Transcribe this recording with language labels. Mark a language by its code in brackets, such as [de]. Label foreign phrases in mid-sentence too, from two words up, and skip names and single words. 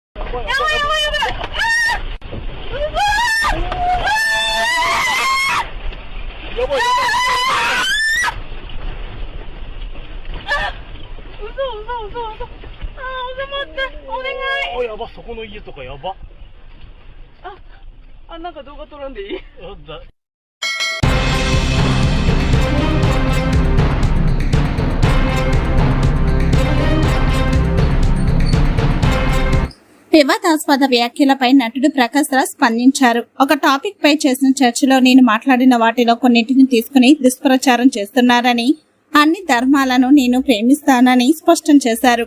[ja] やば、そこの家とかやば。なんか動画撮らんでいい？やだ。 [te] వివాదాస్పద వ్యాఖ్యలపై నటుడు ప్రకాశ్ రాజ్ స్పందించారు. ఒక టాపిక్ పై చేసిన చర్చలో నేను మాట్లాడిన వాటిలో కొన్నింటిని తీసుకుని దుష్ప్రచారం చేస్తున్నారని, అన్ని ధర్మాలను నేను ప్రేమిస్తానని స్పష్టం చేశారు.